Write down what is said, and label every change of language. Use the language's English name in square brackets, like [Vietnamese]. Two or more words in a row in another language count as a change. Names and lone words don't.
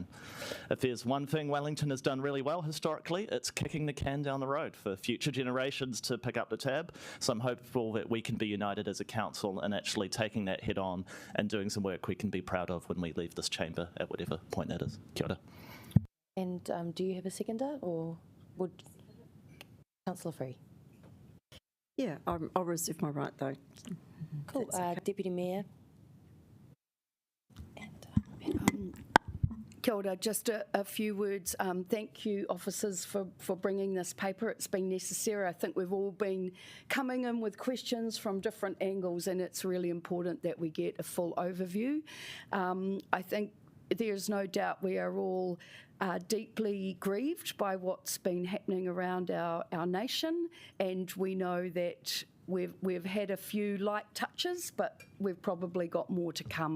[English] If there's one thing Wellington has done really well historically, it's kicking the can down the road for future generations to pick up the tab. So I'm hopeful that we can be united as a council in actually taking that head on and doing some work we can be proud of when we leave this chamber at whatever point that is. [Māori] Kia ora. [English] And do you have a seconder, or would Councillor Free? Yeah, I'll reserve my right though. Cool. Okay. Deputy Mayor. [Māori] Kia ora, [English] just a few words. Thank you, officers, for bringing this paper. It's been necessary. I think we've all been coming in with questions from different angles, and it's really important that we get a full overview. I think there's no doubt we are all deeply grieved by what's been happening around our nation, and we know that we've had a few light touches, but we've probably got more to come.